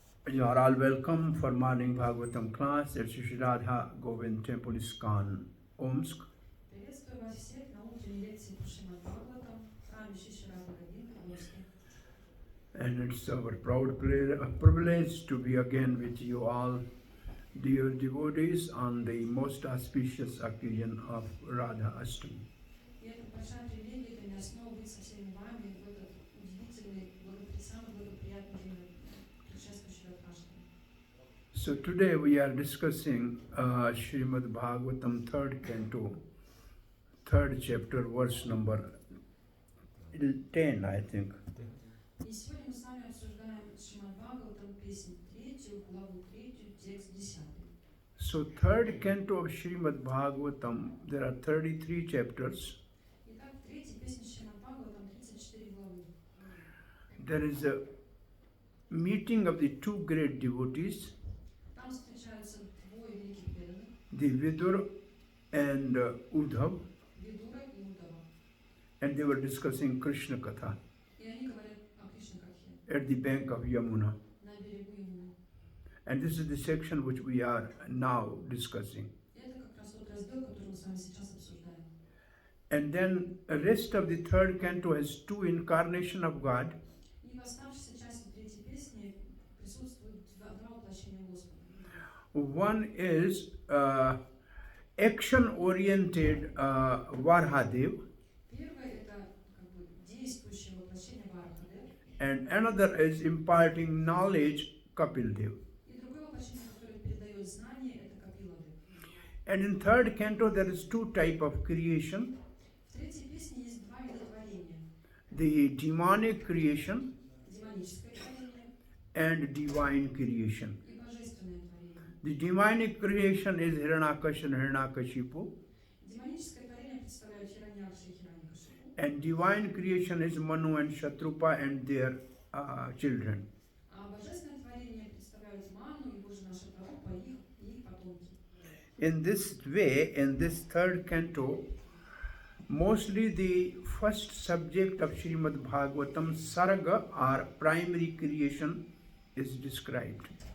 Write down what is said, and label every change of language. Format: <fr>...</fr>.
<en>You are all welcome for morning Bhagavatam class at Shri Radha Govind Temple ISKCON, Omsk.</en> <ru>Приветствую вас всех на утренней лекции по Шримад Бхагаватам в храме Шри Радha Govind в Омске.</ru> <en>And it's our proud privilege to be again with you all, dear devotees, on the most auspicious occasion of Radha Ashtami.</en> <ru>И это большая привилегия для меня снова быть со всеми вами в этот удивительный, самый благоприятный день предшествующего Радхаштами.</ru> <en>So today we are discussing Srimad Bhagavatam 3rd canto, 3rd chapter, verse number 10, I think.</en> <ru>И сегодня мы с вами обсуждаем Шримад Бхагаватам, песнь 3, главу 3, текст 10.</ru> <en>So 3rd canto of Srimad Bhagavatam, there are 33 chapters.</en> <ru>Итак, в третьей песне Шримад Бхагаватам 34 главы.</ru> <en>There is a meeting of the two great devotees,</en> <ru>Там встречаются двое великих преданных,</ru> <en>the Vidur and Uddhav,</en> <ru>Видура и Удава.</ru> <en>and they were discussing Krishna Katha</en> <ru>И они говорят о Кришна Катхе</ru> <en>at the bank of Yamuna.</en> <ru>на берегу Ямуны.</ru> <en>And this is the section which we are now discussing.</en> <ru>Это как раз тот раздел, который мы с вами сейчас обсуждаем.</ru> <en>And then the rest of the 3rd canto has two incarnations of God.</en> <ru>И в оставшейся части третьей песни присутствуют два воплощения Господа.</ru> <en>One is action-oriented Varhadev,</en> <ru>Первое это как бы действующее воплощение Вархадев,</ru> <en>and another is imparting knowledge, Kapildev.</en> <ru>и другое воплощение, которое передает знание, это Капиладев.</ru> <en>And in 3rd canto there is two types of creation.</en> <ru>В третьей песне есть два вида творения.</ru> <en>The demonic creation</en> <ru>Демоническое творение</ru> <en>and divine creation.</en> <ru>и божественное творение.</ru> <en>The demonic creation is Hiranyakash and Hiranyakashipu,</en> <ru>Демоническое творение представляют Хираньякша и Хираньякашипу,</ru> <en>and divine creation is Manu and Shatrupa and their children.</en> <ru>а божественное творение представляют Ману, его жена Шатарупа и их потомки.</ru> <en>In this way, in this 3rd canto, mostly the first subject of Srimad Bhagavatam, Sarga or primary creation, is described.</en>